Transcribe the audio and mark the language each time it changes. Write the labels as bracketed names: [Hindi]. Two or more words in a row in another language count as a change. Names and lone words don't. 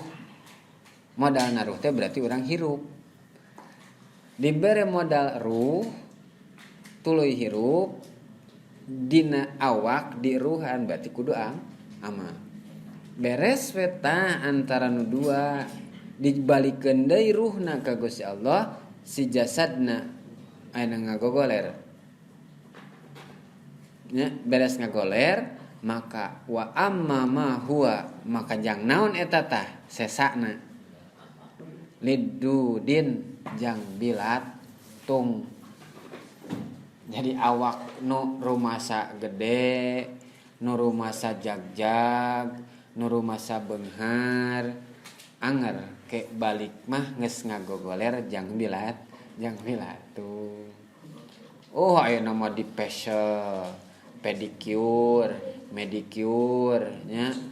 [Sundanese] Modalna ruh teh berarti orang hirup. Dibere modal ruh tuluy hirup dina awak di ruhan berarti kudu amal. Beres weta antara nu dua dibalikeun deui ruhna ka Gusti Allah si jasadna aya ngagogoler. Ya, beres ngagoler maka [Arabic] وأما ما هو [Sundanese] maka jang naon eta tah sesakna lidudin jang bilatung jadi awak nu rumasa gede nu rumasa jagjag nu rumasa beunghar anger ke balik mah geus ngagogoler jang bilatung oh ayeuna mah di [English] facial pedicure, medicure [Sundanese] nya.